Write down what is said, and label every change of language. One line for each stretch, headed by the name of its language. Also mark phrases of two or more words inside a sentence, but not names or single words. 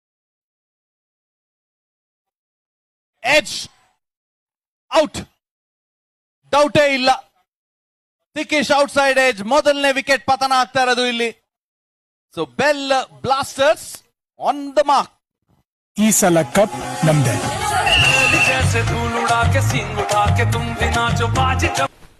English: edge out.
Kannada: ಡೌಟೇ ಇಲ್ಲ. ಥಿಕಿಶ್
English: out side edge.
Kannada: ಮೊದಲನೇ ವಿಕೆಟ್ ಪತನ ಆಗ್ತಾ ಇರೋದು ಇಲ್ಲಿ.
English: so bell blasters on the mark.
Kannada: ಈ ಸಲ ಕಪ್ ನಮ್ದೆ.
Hindi: जैसे धूल उड़ा के सिंग उठा के तुम भी नाचो बाजी